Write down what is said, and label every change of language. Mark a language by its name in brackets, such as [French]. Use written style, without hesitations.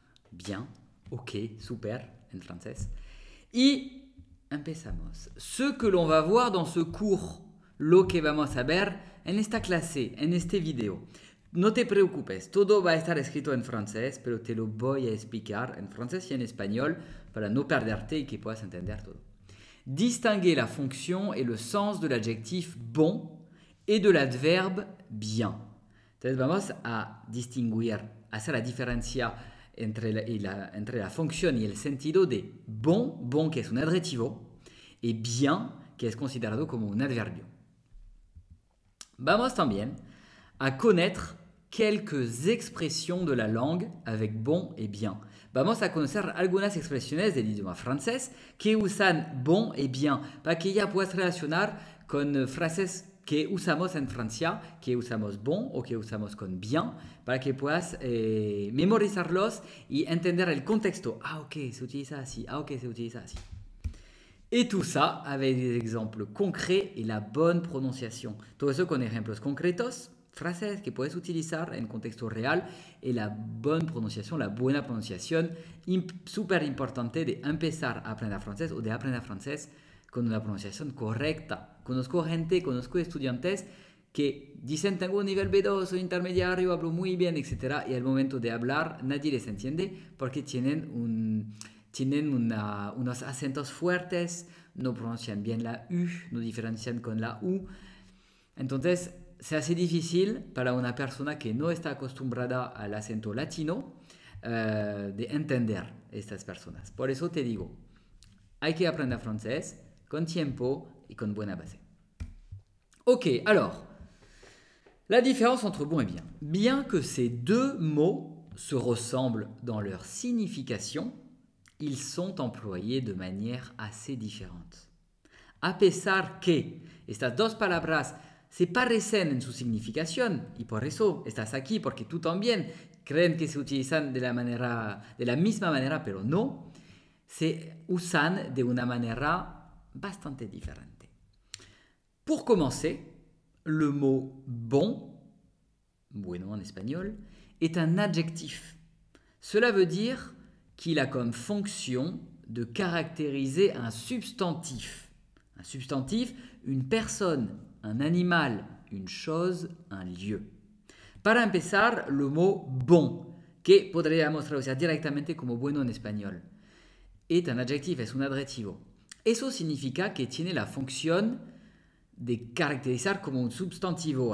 [Spanish] Bien. Ok, super, en francés. Y empezamos. [French] Ce que l'on va voir dans ce cours, [Spanish] lo que vamos a ver en esta clase, en este video. No te preocupes, todo va a estar escrito en francés, pero te lo voy a explicar en francés y en español para no perderte y que puedas entender todo. [French] Distinguer la fonction et le sens de l'adjectif bon et de l'adverbe bien. [Spanish] Entonces vamos a distinguir, hacer la diferencia entre la función y el sentido de bon que es un adjetivo, y bien que es considerado como un adverbio. Vamos también a [French] connaître quelques expressions de la langue avec bon et bien. [Spanish] Vamos a conocer algunas expresiones del idioma francés que usan bon et bien para que ya puedas relacionar con frases que usamos en Francia, que usamos bon o que usamos con bien, para que puedas memorizarlos y entender el contexto. Ah, ok, se utiliza así. Ah, ok, se utiliza así. [French] Et tout ça avec des exemples concrets et la bonne prononciation. [Spanish] Todo eso con ejemplos concretos, frases que puedes utilizar en contexto real y la buena pronunciación, súper importante de empezar a aprender francés o de aprender francés con una pronunciación correcta. Conozco estudiantes que dicen tengo un nivel B2, soy intermediario, hablo muy bien, etc. Y al momento de hablar nadie les entiende porque tienen unos acentos fuertes, no pronuncian bien la U, no diferencian con la U. Entonces, se hace difícil para una persona que no está acostumbrada al acento latino de entender estas personas. Por eso te digo, hay que aprender francés con tiempo y con buena base. [French] Ok, alors, la différence entre bon et bien. Bien que ces deux mots se ressemblent dans leur signification, ils sont employés de manière assez différente. [Spanish] A pesar que estas dos palabras se parecen en su significación y por eso estás aquí, porque tú también creen que se utilizan de la misma manera, pero no, se usan de una manera bastante diferente. [French] Pour commencer, le mot bon, bueno en espagnol, est un adjectif. Cela veut dire qu'il a comme fonction de caractériser un substantif. Un substantif, une personne, un animal, une chose, un lieu. [Spanish] Para empezar, [French] le mot bon, [Spanish] que podríamos traducir directamente como bueno en español, es un adjetivo, es un adjetivo. Eso significa que tiene la función de caracterizar como un sustantivo.